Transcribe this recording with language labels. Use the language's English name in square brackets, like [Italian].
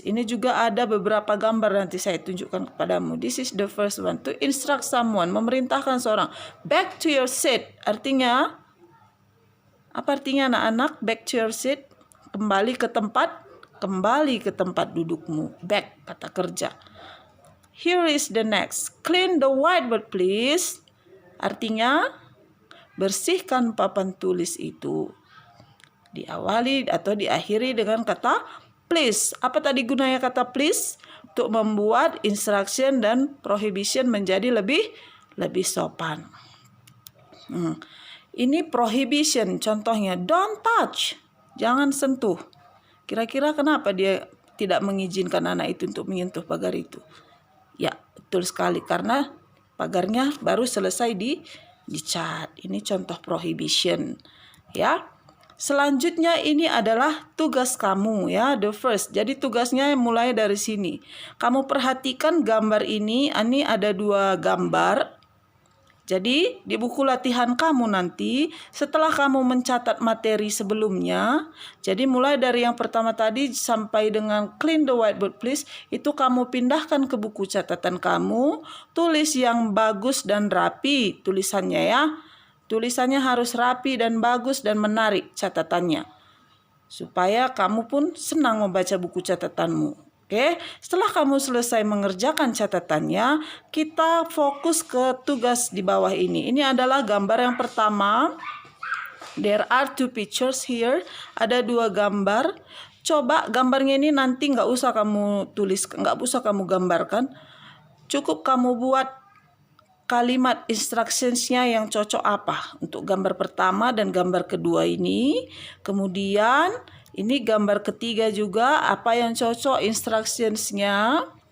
[Indonesian] Ini juga ada beberapa gambar, nanti saya tunjukkan kepadamu. [English] This is the first one. To instruct someone, [Indonesian] memerintahkan seorang. [English] Back to your seat. [Indonesian] Artinya, apa artinya anak-anak? [English] Back to your seat. [Indonesian] Kembali ke tempat dudukmu. [English] Back, [Indonesian] kata kerja. [English] Here is the next. Clean the whiteboard please. [Indonesian] Artinya, bersihkan papan tulis itu. Diawali atau diakhiri dengan kata please. Apa tadi gunanya kata please? Untuk membuat instruction dan prohibition menjadi lebih sopan. Ini prohibition, contohnya [English] don't touch. [Indonesian] Jangan sentuh. Kira-kira kenapa dia tidak mengizinkan anak itu untuk menyentuh pagar itu? Ya, betul sekali. Karena pagarnya baru selesai dicat. Ini contoh prohibition. Ya. Selanjutnya ini adalah tugas kamu ya. [English] The first. [Indonesian] Jadi tugasnya mulai dari sini. Kamu perhatikan gambar ini. Ini ada 2 gambar. Jadi di buku latihan kamu nanti setelah kamu mencatat materi sebelumnya, jadi mulai dari yang pertama tadi sampai dengan [English] clean the whiteboard please, [Indonesian] itu kamu pindahkan ke buku catatan kamu, tulis yang bagus dan rapi tulisannya ya. Tulisannya harus rapi dan bagus dan menarik catatannya. Supaya kamu pun senang membaca buku catatanmu. Oke, setelah kamu selesai mengerjakan catatannya, kita fokus ke tugas di bawah ini. Ini adalah gambar yang pertama. [English] There are 2 pictures here. [Indonesian] Ada 2 gambar. Coba gambarnya ini nanti nggak usah kamu tulis, nggak usah kamu gambarkan. Cukup kamu buat kalimat instructions-nya yang cocok apa untuk gambar pertama dan gambar kedua ini. Kemudian ini gambar ketiga juga, apa yang cocok instructions-nya.